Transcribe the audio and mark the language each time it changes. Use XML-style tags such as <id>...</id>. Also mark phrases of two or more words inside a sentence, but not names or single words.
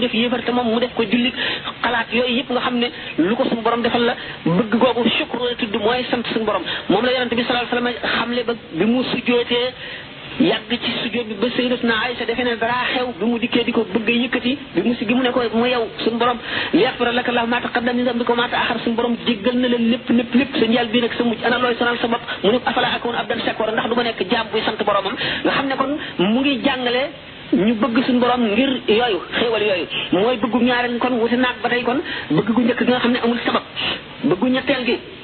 <wo>def yéefar te moom mu def ko jullit xalaat yooyu yëpp nga xam ne lu ko suñu borom defal la bëgg googu shukru la tudd mooy sant suñu borom moom la yonente bi</wo> <ar>صلى الله عليه وسلم</ar> <wo>xamle ba bi mu sujjootee yàgg ci sujjóot bi ba sayyidatuna Aïcha defe ne dara xew bi mu dikkee di ko bëgg a yëkkati bi mu si gi mu ne ko mu yow suñu borom</wo> <ar>ليغفر لك الله ما تقدم من ذنبك وما تأخر</ar> <wo>suñu borom jéggal na leen lépp sa njaal bii nag sa mujj ana looy sonal sa bopp mu ne</wo> <ar>أفلا أكون عبدا شكورا</ar> <wo>ndax du ma nekk jaam buy sant boromam nga xam ne kon mu ngi jàngale ñu bëgg suñu borom ngir yooyu xéewal yooyu mooy bëggu ñaareel kon wuti naag ba tey kon bëgg gu njëkk gi nga xam ne amul sabab bëggu ñetteel gi</wo>